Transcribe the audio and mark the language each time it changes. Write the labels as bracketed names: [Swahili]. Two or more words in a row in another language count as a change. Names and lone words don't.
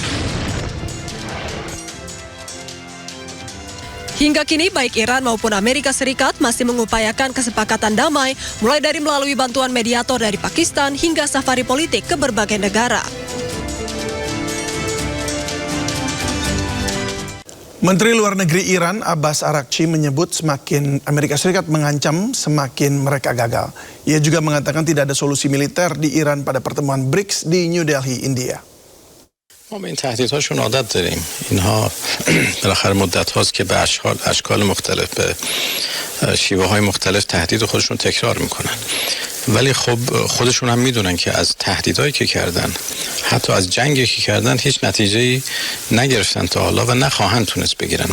[Indonesian] Hingga kini baik Iran maupun Amerika Serikat masih mengupayakan kesepakatan damai, mulai dari melalui bantuan mediator dari Pakistan hingga safari politik ke berbagai negara. Menteri Luar Negeri Iran Abbas Araghchi menyebut semakin Amerika Serikat mengancam, semakin mereka gagal. Ia juga mengatakan tidak ada solusi militer di Iran pada pertemuan BRICS di New Delhi, India. [Persian] ما به این تهدیدهاشون عادت داریم. اینها بالاخره مدت هاست که به اشکال مختلف به شیوه های مختلف تهدید خودشون تکرار میکنن. ولی خب خودشون هم میدونن که از تهدیدهایی که کردن، حتی از جنگی که کردن، هیچ نتیجه‌ای نگرفتن تا حالا و نخواهند تونست بگیرن.